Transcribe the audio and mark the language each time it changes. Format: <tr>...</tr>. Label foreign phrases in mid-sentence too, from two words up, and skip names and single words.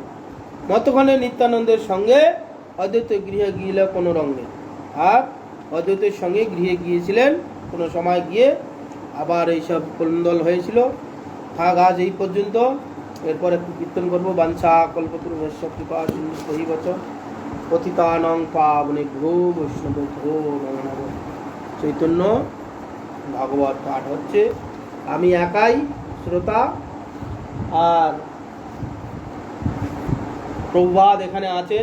<bn>মতক্ষণে নিত্যানন্দের সঙ্গে অদ্বৈত গৃহে গিয়েছিল কোনো রঙে, আর অদ্বৈতের সঙ্গে গৃহে গিয়েছিলেন কোনো সময় গিয়ে, আবার এইসব কন্দল হয়েছিল। থাক আজ এই পর্যন্ত, এরপর একটু কীর্তন করবো।</bn> <sa>বাঞ্ছা কল্পতরুভ্যশ্চ কৃপা সিন্ধুভ্যৈব চ পতিতানাং পাবনেভ্যো বৈষ্ণবেভ্যো নমো নমঃ।</sa> <bn>চৈতন্য ভাগবত পাঠ হচ্ছে, আমি একাই শ্রোতা, আর প্রভুপাদ এখানে আছেন।</bn>